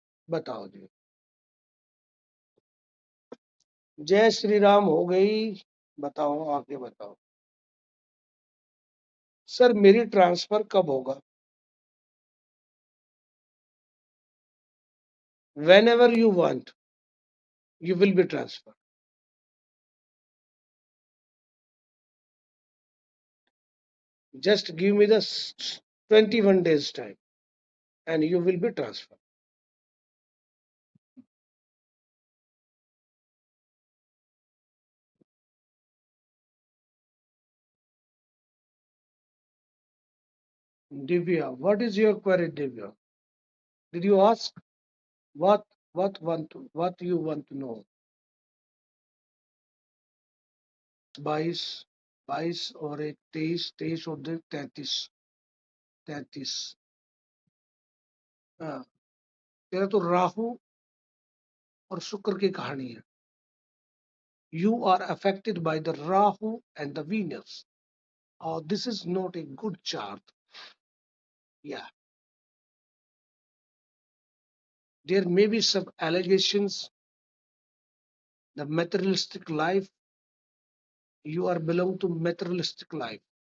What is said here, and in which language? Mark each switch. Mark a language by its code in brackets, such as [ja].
[hi] बताओ जी। जय श्री राम हो गई। बताओ, आगे बताओ। सर मेरी ट्रांसफर कब होगा? [en] Whenever you want, you will be transferred. Just give me the 21 days time and you will be transferred. Divya, what is your query, Divya? Did you ask what what you want to know? [hi] 22, 22 और एक 23, 23 और 2 33, 33। हाँ, तेरा तो राहु और शुक्र की कहानी है। [en] You are affected by the Rahu and the Venus. Oh, this is not a good chart. Yeah, there may be some allegations. The materialistic life, you are belong to materialistic life.